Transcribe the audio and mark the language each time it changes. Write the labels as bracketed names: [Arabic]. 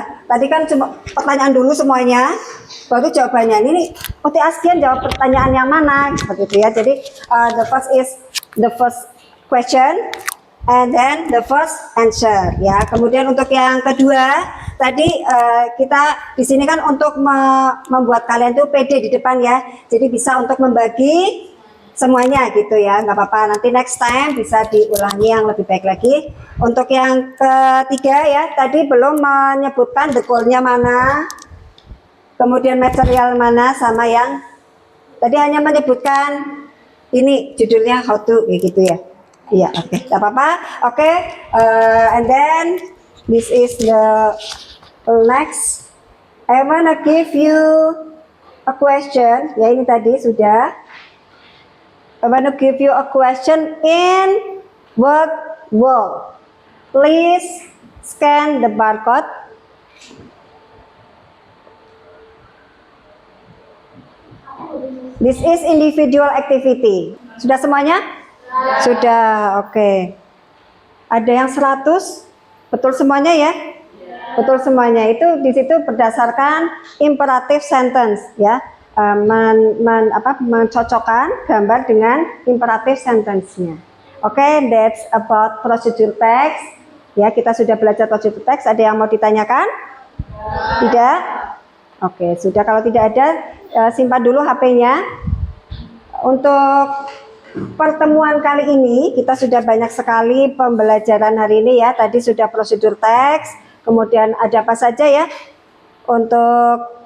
[Indonesian] Tadi kan cuma pertanyaan dulu semuanya, baru jawabannya. Ini Uti Askian jawab pertanyaan yang mana seperti itu ya. [English] Jadi the first is the first question and then the first answer ya. [Indonesian] Kemudian untuk yang kedua tadi kita di sini kan untuk membuat kalian tuh pede di depan ya. Jadi bisa untuk membagi semuanya gitu ya, nggak apa-apa. Nanti next time bisa diulangi yang lebih baik lagi. Untuk yang ketiga ya, tadi belum menyebutkan the goal-nya mana, kemudian material mana, sama yang tadi hanya menyebutkan ini judulnya how to gitu ya. Iya, oke, nggak apa-apa. [English] Oke, and then this is the next. I wanna give you a question. Ya ini tadi sudah. I want to give you a question in workbook. Please scan the barcode. This is individual activity. [Indonesian] Sudah semuanya? Sudah, oke. Ada yang 100? Betul semuanya ya? Betul semuanya. Itu di situ berdasarkan imperative sentence ya. Mencocokkan gambar dengan imperative sentence-nya. [English] Oke, that's about procedure text. [Indonesian] Ya, kita sudah belajar procedure text. Ada yang mau ditanyakan? Tidak? Oke, sudah. Kalau tidak ada, simpan dulu HP-nya. Untuk pertemuan kali ini, kita sudah banyak sekali pembelajaran hari ini ya. Tadi sudah procedure text. Kemudian ada apa saja ya? Untuk